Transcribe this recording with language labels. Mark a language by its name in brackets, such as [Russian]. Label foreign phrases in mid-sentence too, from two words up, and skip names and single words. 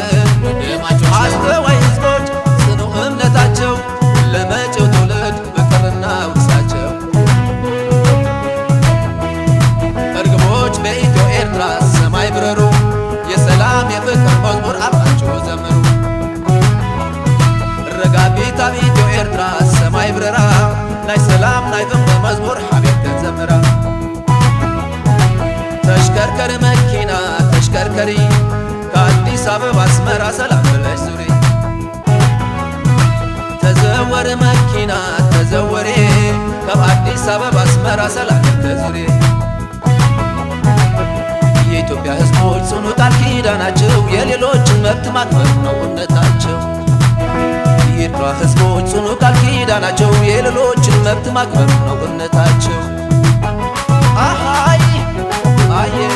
[Amharic] ወንድማቾች አስተዋይ ህዝቦች ጽኑ እምነታቸው ለመጪው ትውልድ ፍቅርና ውርሳቸው። እርግቦች በኢትዮ ኤርትራ ሰማይ ብረሩ የሰላም የፍቅር መዝሙር አብራችሁ ዘምሩ። [Tigrinya] ረጋቢት ኣብ ኢትዮ ኤርትራ ሰማይ ብረራ ናይ ሰላም ናይ ፍቅሪ መዝሙር ሓቤርከን ዘምራ። [Amharic] ተሽከርከሪ መኪና ተሽከርከሪ ከአዲስ አበባ አስመራ ሰላም ብለሽ ዙሪ። [Tigrinya] ተዘወረ መኪና ተዘወሬ ካብ አዲስ አበባ አስመራ ሰላም ተዙሪ። [Amharic] የኢትዮጵያ ህዝቦች ጽኑ ቃል ኪዳናቸው የሌሎችን መብት ማክበር ነው እምነታቸው። የኤርትራ ህዝቦች ጽኑ ቃል ኪዳናቸው የሌሎችን መብት ማክበር ነው እምነታቸው። አሃይ አየ